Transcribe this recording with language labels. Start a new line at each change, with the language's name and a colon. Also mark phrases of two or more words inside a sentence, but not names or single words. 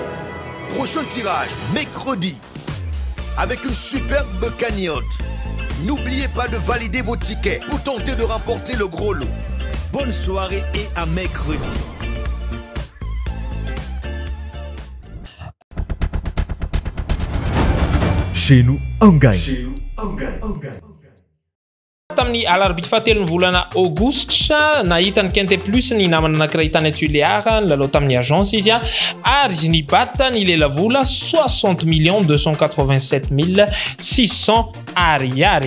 French: Prochain tirage, mercredi, avec une superbe cagnotte. N'oubliez pas de valider vos tickets pour tenter de remporter le gros lot. Bonne soirée et à mercredi. Chez nous, on gagne.
Malagasy: tamin'ny alarobia fahatelo ny volana aogositra nahita ny Quinte Plus ny namana anankiray tany Tuléar nilalao tamin'ny agence izy ary nibata ny lela vola 60 287 600 ariary.